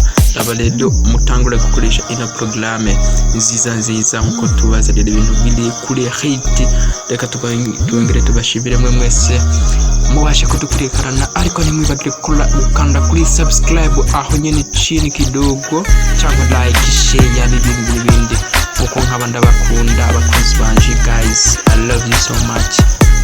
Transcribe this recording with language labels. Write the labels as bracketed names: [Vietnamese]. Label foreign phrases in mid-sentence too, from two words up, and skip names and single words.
[Rundi] Aba rero mutangura gukoresha ina programme nziza nkuko tubazanira ibintu biri kuri hit. Reka tubongere tubashimire mwe mwese mubashe kudukurikirana, ariko ntimwibagire ukanda kuri subscribe aho nyene [Swahili] chini kidogo [Rundi] cyangwa [English] like, share [Rundi] n'ibindi uko nk'abandi bakunda abakunzi banje. [English] Guys, I love you so much.